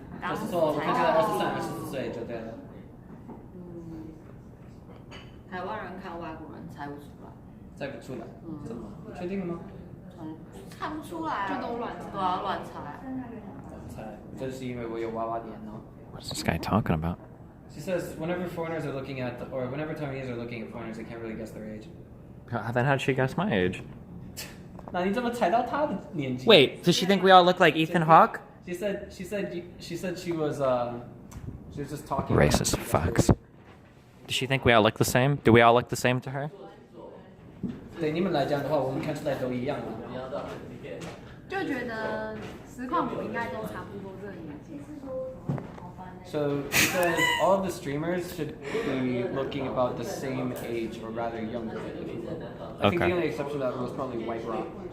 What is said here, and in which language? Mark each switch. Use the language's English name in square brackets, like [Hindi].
[Chinese] 就是说我看起来23、24岁就对了。台湾人看外国人猜不出来，猜不出来，真的吗？你确定了吗？看不出来，就都乱猜对啊，乱猜。猜，这是因为我有娃娃脸哦。 [English] What's this guy talking about? She says whenever foreigners are looking at, or whenever Taiwanese are looking at foreigners, they can't really guess their age. Then how'd she guess my age? [Chinese] 那你怎么猜到她的年纪 [English] Wait, does she think we all look like Ethan Hawke? She said she was just talking. Racist fucks. Does she think we all look the same? Do we all look the same to her? [Chinese] 对你们来讲的话，我们看出来都一样嘛。就觉得实况组应该都差不多这个年纪。 [English] So she says all of the streamers should be looking about the same age, or rather younger. If you will. I think Okay. the only exception to that was probably White Rock.